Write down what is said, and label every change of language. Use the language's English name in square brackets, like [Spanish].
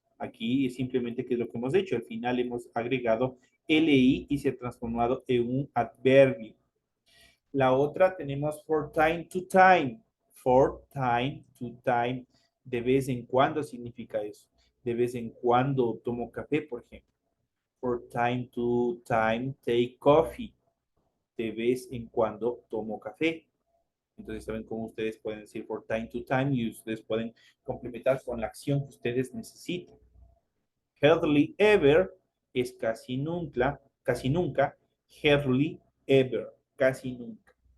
[Spanish] Aquí es simplemente que es lo que hemos hecho. Al final hemos agregado li y se ha transformado en un adverbio. La otra tenemos [English] for time to time. For time to time. [Spanish] De vez en cuando significa eso. De vez en cuando tomo café, por ejemplo. [English] For time to time, take coffee. [Spanish] De vez en cuando tomo café. Entonces saben cómo ustedes pueden decir [English] for time to time [Spanish] y ustedes pueden complementar con la acción que ustedes necesiten. [English] Hardly ever [Spanish] es casi nunca. Hardly ever, casi nunca.